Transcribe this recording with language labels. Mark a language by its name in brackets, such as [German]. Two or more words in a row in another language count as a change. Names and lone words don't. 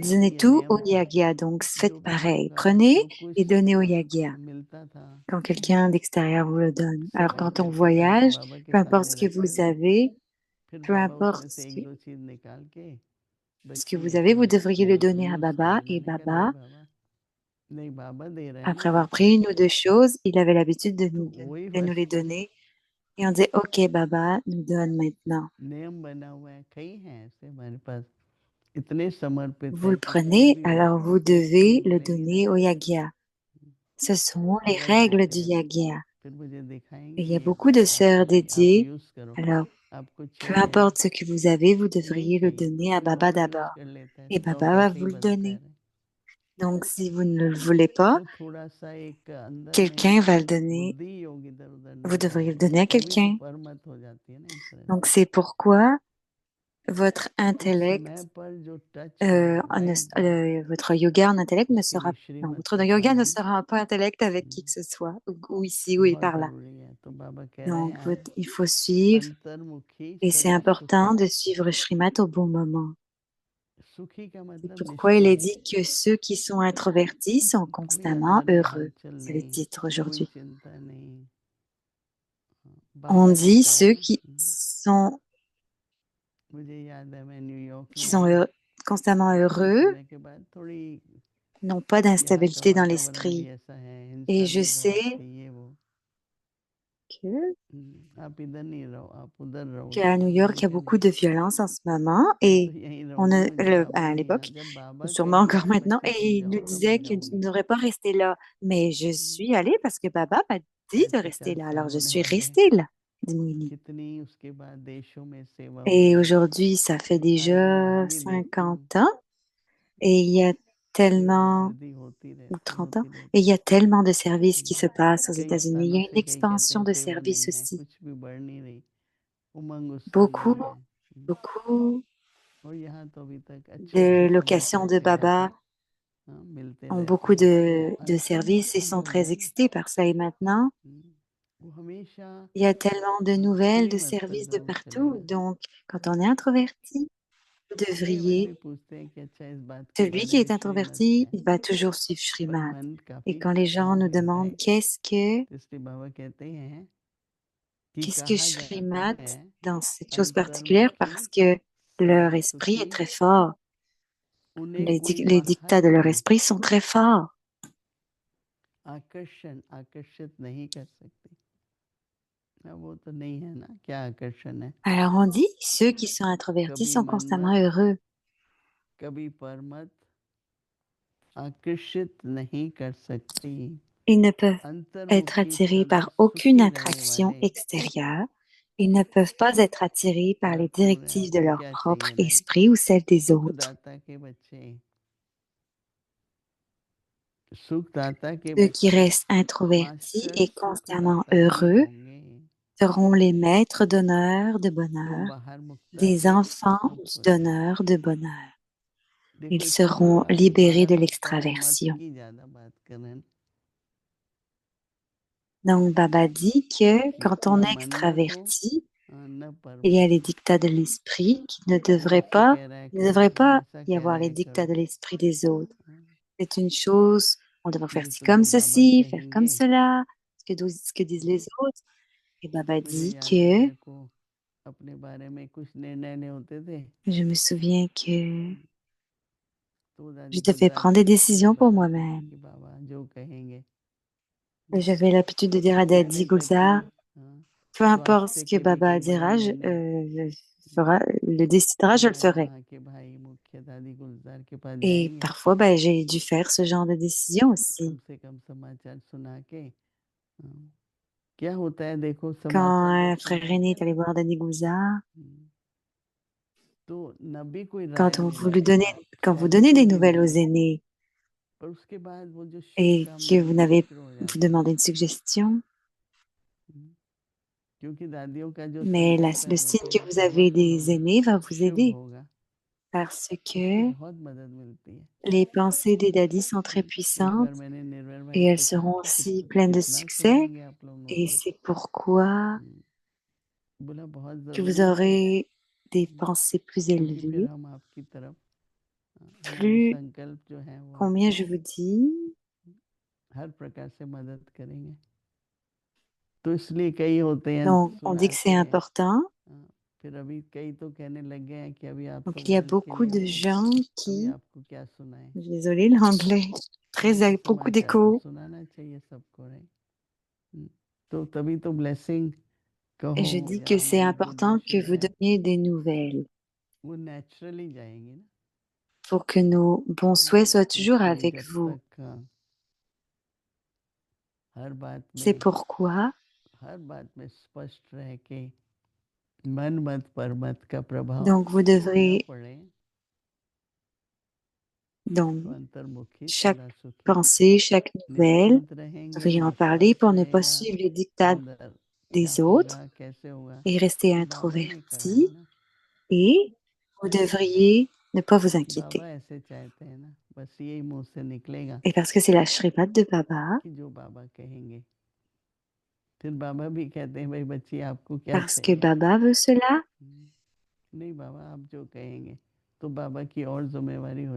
[Hindi] थे ना, तो [French] donnait [Hindi] ये [French] tout [Hindi] नियम [French] au [Hindi] था, [French] Yagya. Donc, [Hindi] जो [French] faites [Hindi] भी [French] pareil. [Hindi] होगा [French] Prenez [Hindi] जो कुछ [French] et donnez au Yagya [Hindi] मिलता था [French] quand quelqu'un d'extérieur vous le donne. Alors, [Hindi] सभी [French] quand on [Hindi] करके लाके [French] voyage, [Hindi] बाबा के [French] peu importe [Hindi] सामने [French] ce que [Hindi] रखते [French] vous [Hindi] थे, [French] avez, [Hindi] फिर [French] peu [Hindi] बाबा [French] importe [Hindi] उसमें से एक दो चीज निकाल के, [French] ce que [Hindi] बच्ची [French] vous [Hindi] ये [French] avez, vous [Hindi] करो, [French] devriez le donner à [Hindi] यूज [French] Baba. [Hindi] करो। [French] Et [Hindi] मैंने कहा नहीं [French] Baba, [Hindi] बाबा, नहीं बाबा दे रहे हैं ना [French] après avoir [Hindi] बच्ची, [French] pris une ou deux choses, il avait l'habitude [Hindi] तो वही [French] de nous les [Hindi] वस्तु [French] donner. Et on disait, OK, Baba, nous donne maintenant. [Hindi] नियम बना हुआ है, कई हैं ऐसे हमारे पास, इतने समर्पित [French] Vous [Hindi] है [French] le [Hindi] कि कोई [French] prenez, [Hindi] भी [French] alors [Hindi] वस्तु [French] vous devez [Hindi] छूट [French] le [Hindi] लेगी ना, [French] donner au Yagya. Ce sont les [Hindi] रख [French] règles [Hindi] देते [French] du [Hindi] हैं, [French] Yagya. [Hindi] फिर मुझे [French] Et [Hindi] दिखाएंगे [French] il y a [Hindi] ये [French] beaucoup de sœurs [Hindi] आपकी, आप [French] dédiées. [Hindi] यूज करो, [French] Alors, [Hindi] आपको [French] peu [Hindi] चाहिए [French] importe ce que vous avez, vous devriez [Hindi] नहीं [French] le [Hindi] चाहिए, [French] donner à [Hindi] फिर [French] Baba [Hindi] बाबा यूज [French] d'abord. [Hindi] कर लेता है, [French] Et [Hindi] तो [French] Baba va [Hindi] कैसे [French] vous [Hindi] ही [French] le [Hindi] बनता [French] donner. [Hindi] है। [French] Donc, si vous ne le voulez pas, [Hindi] तो थोड़ा सा एक अंदर में [French] quelqu'un va le donner. [Hindi] बुद्धि योग इधर उधर [French] Vous [Hindi] नहीं [French] devriez le [Hindi] जाए, [French] donner à [Hindi] तभी तो [French] quelqu'un. [Hindi] परमत हो जाती है ना इस तरह से। [French] Donc, c'est pourquoi votre intellect, [Hindi] समय पर जो टच है, राइट, [French] votre yoga en intellect ne [Hindi] उसके [French] sera, [Hindi] लिए [French] non, [Hindi] श्रीमत [French] votre [Hindi] का [French] yoga ne [Hindi] पालन [French] sera pas intellect avec qui que ce soit, ou ici, ou [Hindi] बहुत [French] par là. [Hindi] जरूरी है। तो बाबा कह रहे [French] Donc, [Hindi] हैं [French] il faut suivre, [Hindi] अंतर्मुखी [French] et c'est [Hindi] सदा [French] important [Hindi] सुखी। [French] de suivre Shrimat au bon moment. [Hindi] सुखी का [French] C'est [Hindi] मतलब [French] pourquoi il est [Hindi] निश्चिंत, [French] dit que ceux qui sont introvertis sont [Hindi] कोई [French] constamment [Hindi] अंदर में [French] heureux. [Hindi] हलचल [French] C'est le [Hindi] नहीं, [French] titre [Hindi] कोई [French] aujourd'hui. [Hindi] चिंता नहीं। [French] On [Hindi] बाबा [French] dit [Hindi] कहते [French] ceux [Hindi] हैं, मुझे याद है मैं न्यूयॉर्क [French] qui [Hindi] में [French] sont [Hindi] था, [French] constamment [Hindi] थोड़े [French] heureux [Hindi] समय के बाद थोड़ी, [French] n'ont pas [Hindi] यहाँ का [French] d'instabilité dans [Hindi] वातावरण भी [French] l'esprit. [Hindi] ऐसा है, [French] Et [Hindi] हिंसा [French] je [Hindi] भी बहुत [French] sais [Hindi] है, ये वो। [French] que [Hindi] आप इधर नहीं रहो, आप उधर [French] qu'à [Hindi] रहोगे, [French] New York, il [Hindi] मैंने [French] y a [Hindi] कहा [French] beaucoup [Hindi] नहीं, [French] de violence en ce moment [Hindi] मैं [French] et [Hindi] तो यहीं [French] on [Hindi] रहूंगी, [French] a, [Hindi] मुझे बाबा [French] à [Hindi] नहीं, [French] l'époque, [Hindi] जब बाबा [French] sûrement [Hindi] कहीं [French] encore [Hindi] जाए मैं [French] maintenant, et [Hindi] चली [French] il nous [Hindi] जाऊँ तब [French] disait [Hindi] मैं [French] que tu ne [Hindi] जाऊंगी। [French] devrais pas rester là. Mais je suis allée parce que Baba m'a dit de rester [Hindi] 60-50 [French] là. [Hindi] साल [French] Alors je [Hindi] होने [French] suis [Hindi] वाले हैं, [French] restée là, dit Moini. [Hindi] कितनी उसके बाद देशों में सेवा [French] Et [Hindi] हुई। [French] aujourd'hui, ça fait [Hindi] आज मैं [French] déjà [Hindi] वहां भी देखती हूँ [French] 50 ans et il y a tellement, [Hindi] वृद्धि होती [French] ou [Hindi] रहती [French] 30 ans, [Hindi] होती [French] et il [Hindi] रहती। [French] y a tellement de services qui se passent aux [Hindi] कई [French] États-Unis. Il y [Hindi] सालों [French] a une [Hindi] से कई कहते [French] expansion [Hindi] हैं [French] de [Hindi] सेवा नहीं [French] services [Hindi] है, [French] aussi. [Hindi] कुछ भी बढ़ नहीं रही, उमंग उत्साह [French] Beaucoup, [Hindi] नहीं है। [French] beaucoup [Hindi] और यहाँ तो अभी तक अच्छे अच्छे [French] de [Hindi] संबंध [French] locations de [Hindi] रहते हैं ऐसे, [French] Baba [Hindi] मिलते [French] ont [Hindi] रहते [French] beaucoup [Hindi] हैं। वो [French] de services et [Hindi] अंतर्मुखी [French] sont [Hindi] जो है [French] très [Hindi] ना, [French] excités par ça. Et maintenant, [Hindi] वो हमेशा [French] il y a tellement de nouvelles, de [Hindi] श्रीमत पर [French] services de [Hindi] जरूर [French] partout. [Hindi] चलेगा। [French] Donc, quand on est introverti, vous [Hindi] कई बार [French] devriez, [Hindi] भी पूछते हैं कि अच्छा इस बात की [French] celui qui [Hindi] वजह [French] est [Hindi] श्रीमत [French] introverti, [Hindi] क्या [French] il [Hindi] है, [French] va toujours suivre [Hindi] पर [French] Shrimad. [Hindi] मन [French] Et [Hindi] काफी [French] quand les gens nous [Hindi] स्ट्रांग है, [French] demandent [Hindi] राइट। तो इसलिए बाबा कहते हैं कि [French] qu'est-ce que [Hindi] कहा जाता [French] Shrimad [Hindi] है [French] dans cette chose particulière, [Hindi] अंतर्मुखी [French] parce que [Hindi] सदा [French] leur esprit est [Hindi] सुखी, [French] très fort. [Hindi] उन्हें कोई [French] Les dictats [Hindi] बाहर [French] de leur [Hindi] की [French] esprit sont très forts. [Hindi] आकर्षण आकर्षित नहीं कर सकती। अब वो तो नहीं है ना, क्या आकर्षण है। [French] Alors on dit, ceux qui sont introvertis [Hindi] कभी [French] sont [Hindi] मनमत, [French] constamment heureux. [Hindi] कभी परमत आकर्षित नहीं कर सकती। [French] Ils ne peuvent être [Hindi] अंतर्मुखी [French] attirés [Hindi] सदा [French] par aucune [Hindi] सुखी रहने [French] attraction [Hindi] वाले, [French] extérieure. Ils ne peuvent pas être attirés par les [Hindi] भरपूर है। [French] directives de [Hindi] आपको [French] leur [Hindi] क्या [French] propre [Hindi] चाहिए, राइट। [French] esprit ou celles des autres. [Hindi] सुखदाता के बच्चे, सुखदाता के [French] Ceux qui [Hindi] बच्चे [French] restent introvertis [Hindi] मास्टर [French] et constamment [Hindi] सुखदाता ही [French] heureux [Hindi] होंगे। [French] seront les maîtres d'honneur de [Hindi] तो [French] bonheur, [Hindi] बाहर मुक्ता [French] des [Hindi] के [French] enfants [Hindi] रूप [French] du [Hindi] होते हैं। [French] donneur de bonheur. [Hindi] देखो [French] Ils [Hindi] इसमें जो [French] seront libérés [Hindi] बाहर [French] de [Hindi] मुक्ता है, मत [French] l'extraversion. [Hindi] की ज्यादा बात कर रहे हैं [French] Donc Baba dit que [Hindi] कि [French] quand on [Hindi] न [French] est [Hindi] मन्नत हो, [French] extraverti, [Hindi] न [French] il y [Hindi] परमत [French] a les [Hindi] हो। [French] dictats de l'esprit qui ne [Hindi] वो [French] devraient [Hindi] मुझसे [French] pas, [Hindi] कह रहा है [French] il ne [Hindi] करो, [French] devrait [Hindi] वो [French] pas [Hindi] ऐसा [French] y [Hindi] कह [French] avoir [Hindi] रहा [French] les [Hindi] है [French] dictats [Hindi] करो। [French] de l'esprit des autres. C'est une chose, on devrait faire [Hindi] मुझे [French] ci [Hindi] तो [French] comme [Hindi] जो बाबा [French] ceci, faire comme [Hindi] कहेंगे, [French] cela, ce que disent les autres. Et Baba [Hindi] मुझे [French] dit [Hindi] याद है [French] que, [Hindi] मेरे को अपने बारे में कुछ निर्णय नहीं होते थे, [French] je me souviens que [Hindi] तो दादी [French] je devais [Hindi] गुलजार [French] prendre des [Hindi] मुझे [French] décisions pour [Hindi] बताती थी [French] moi-même. [Hindi] कि बाबा जो कहेंगे, [French] J'avais l'habitude de dire [Hindi] वो [French] à Daddy [Hindi] कहने तक कि [French] Gulzar, peu importe [Hindi] स्वास्थ्य [French] ce que [Hindi] के भी [French] Baba [Hindi] कई बड़े [French] dira, [Hindi] निर्णय, [French] le décidera, je le [Hindi] मैं [French] ferai. [Hindi] वहाँ के भाई मुख्य दादी गुलजार के पास [French] Et [Hindi] जाएंगे, [French] parfois, ben, j'ai dû faire ce genre de décision [Hindi] कम [French] aussi. [Hindi] से कम समाचार सुना के, क्या होता है देखो, [French] Quand [Hindi] समाचार जब [French] un frère aîné [Hindi] सुनाएंगे [French] est allé [Hindi] ना, [French] voir Daddy Gulzar, [Hindi] तो न भी कोई [French] quand [Hindi] राय [French] on vous lui [Hindi] मिले, [French] donnez, quand vous donnez [Hindi] सहमति [French] des [Hindi] भी [French] nouvelles aux [Hindi] मिले, [French] aînés [Hindi] पर उसके बाद वो जो [French] et que vous [Hindi] शुभकामनाएं [French] n'avez, [Hindi] शुरू हो [French] vous [Hindi] जाती [French] demandez [Hindi] हैं। [French] une suggestion, [Hindi] क्योंकि दादियों का जो [French] mais [Hindi] संकल्प है [French] le [Hindi] वो [French] signe [Hindi] तो [French] que vous avez [Hindi] बहुत [French] des aînés va vous [Hindi] शुभ [French] aider [Hindi] होगा, [French] parce [Hindi] उससे [French] que [Hindi] बहुत मदद मिलती है। [French] les pensées des daddies sont très [Hindi] एक [French] puissantes [Hindi] बार मैंने निर्भर [French] et [Hindi] भाई [French] elles [Hindi] से कहा [French] seront [Hindi] कि [French] aussi pleines de [Hindi] कितना [French] succès [Hindi] सुनाएंगे आप लोगों [French] et [Hindi] को, [French] c'est pourquoi [Hindi] बोला बहुत [French] que vous [Hindi] ज़रूरी है, [French] aurez des pensées plus [Hindi] क्योंकि फिर [French] élevées. [Hindi] हम आपकी तरफ, हमारे [French] Plus, [Hindi] संकल्प जो है वो [French] combien je vous dis, [Hindi] हर प्रकार से मदद करेंगे। तो इसलिए कई होते हैं [French] donc on dit que [Hindi] सुनाते [French] c'est [Hindi] हैं, [French] important. [Hindi] फिर अभी कई तो कहने लग गए हैं कि अभी आप [French] Donc [Hindi] तो [French] il y a [Hindi] वर्ल्ड के [French] beaucoup [Hindi] लिए [French] de [Hindi] हो, [French] gens [Hindi] अभी [French] qui, [Hindi] आपको क्या सुनाएं। [French] désolé l'anglais, [Hindi] तो [French] beaucoup [Hindi] समाचार तो [French] d'écho. [Hindi] सुनाना चाहिए सबको, राइट। तो तभी तो ब्लेसिंग [French] Et [Hindi] कहो [French] je dis [Hindi] या [French] que c'est [Hindi] हमारी गुड [French] important que [Hindi] विशेष [French] vous [Hindi] है, [French] donniez des nouvelles [Hindi] वो नेचुरली जाएंगी ना। [French] pour que nos bons souhaits soient [Hindi] तो [French] toujours [Hindi] इसलिए [French] avec [Hindi] जब [French] vous. [Hindi] तक हर [French] C'est pourquoi [Hindi] बात में स्पष्ट रहे कि मन मत पर मत का प्रभाव [French] donc vous [Hindi] न [French] devrez [Hindi] पड़े, [French] donc [Hindi] तो अंतर्मुखी [French] chaque [Hindi] सदा सुखी, [French] pensée, chaque nouvelle, [Hindi] निश्चिंत [French] vous [Hindi] रहेंगे, [French] devriez en parler [Hindi] विश्वास [French] pour ne pas [Hindi] रहेगा, [French] suivre les dictats [Hindi] अंदर क्या [French] des [Hindi] होगा [French] autres [Hindi] कैसे होगा, [French] et rester [Hindi] वो बाबा ने कहा है [French] introverti [Hindi] ना। [French] et vous devriez ne pas vous inquiéter. [Hindi] बाबा ऐसे चाहते हैं ना, बस यही मुँह से निकलेगा [French] Et parce que c'est la श्रीमत de Baba, [Hindi] कि जो बाबा कहेंगे। फिर बाबा भी कहते हैं, "भई बच्ची आपको क्या [French] parce que [Hindi] चाहिए?" [French] Baba veut cela, [Hindi] नहीं बाबा आप जो कहेंगे, तो बाबा की और ज़िम्मेवारी हो